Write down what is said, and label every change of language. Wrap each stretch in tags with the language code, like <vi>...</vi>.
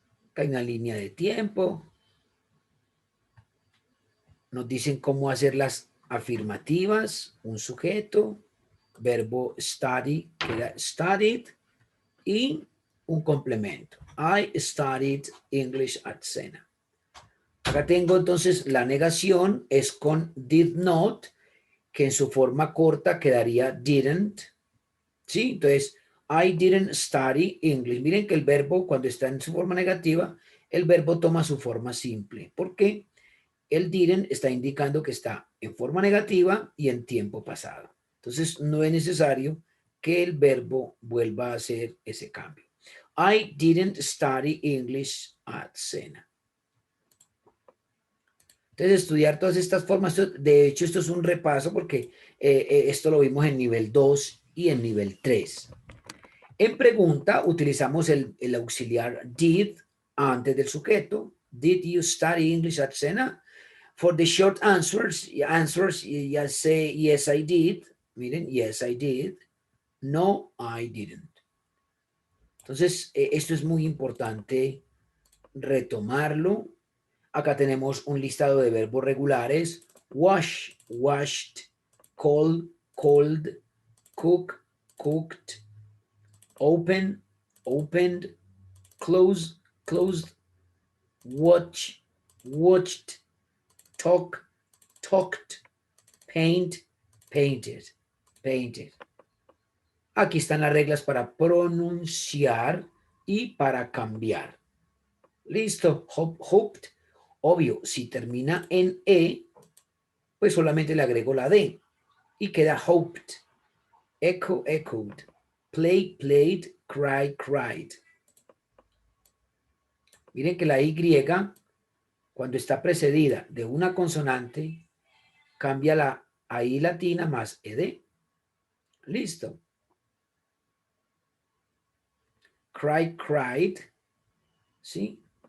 <es>Acá hay una línea de tiempo. Nos dicen cómo hacer las afirmativas, un sujeto, verbo study, queda studied, y un complemento.</es> <en>I studied English at Sena.</en> <es>Acá tengo entonces la negación, es con did not, que en su forma corta quedaría didn't. ¿Sí?</es> <en>Entonces, I didn't study English.</en> <es>Miren que el verbo, cuando está en su forma negativa, el verbo toma su forma simple. ¿Por qué? El didn't está indicando que está en forma negativa y en tiempo pasado. Entonces, no es necesario que el verbo vuelva a hacer ese cambio.</es> <en>I didn't study English at Sena.</en> <es>Entonces, estudiar todas estas formas, de hecho, esto es un repaso porque esto lo vimos en nivel 2 y en nivel 3. En pregunta, utilizamos el auxiliar did antes del sujeto.</es> <en>Did you study English at Sena? For the short answers, ya say, yes, I did. Miren, yes, I did. No, I didn't.</en> <es>Entonces, esto es muy importante retomarlo. Acá tenemos un listado de verbos regulares.</es> <en>Wash, washed, call, called, cook, cooked, open, opened, close, closed, watch, watched, talk, talked, paint, painted, painted.</en> <es>Aquí están las reglas para pronunciar y para cambiar. Listo, hoped. Obvio, si termina en E, pues solamente le agrego la D y queda hoped.</es> <en>Echo, echoed. Play, played. Cry, cried.</en> <es>Miren que la Y, cuando está precedida de una consonante, cambia la I latina más ed. Listo.</es> <en>Cry, cried. ¿Sí?</en>